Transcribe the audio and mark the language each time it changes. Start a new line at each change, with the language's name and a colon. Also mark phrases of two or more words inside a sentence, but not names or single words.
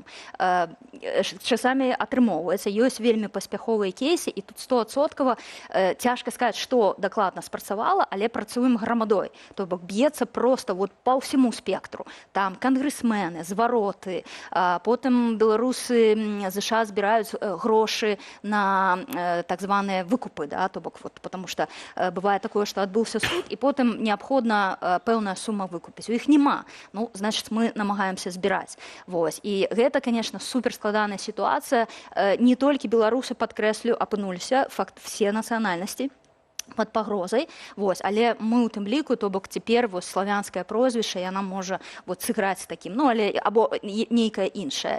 Belarusian: Часамі атрымоўваецца, ёсць вельмі паспяховыя кейсы, і тут 100% цяжка сказаць, што дакладна спрацавала, але працуем грамадой. То бок, б'ецца проста вот па ўсяму спектру. Там кангрэсмены, звароты, потым беларусы США збіраюць грошы на так званыя выкупы, да, то бок, вот,
Russian: потому что
Belarusian: бывае такое, што адбыўся суд, і потым неабходна пэўная сума выкупіць. У іх няма. Ну, значыць, мы намагаемся збіраць. Вось. І гэта, конечно, суперскладаная сітуацыя. Не толькі беларусы, падкрэслю, апынуліся, факт, все нацыянальнасці под пагрозай, вось, але мы ў тым ліку, то бок цяпер вось славянскае прозвішча, яна можа вот сыграць такім, ну, але або нейкае іншае.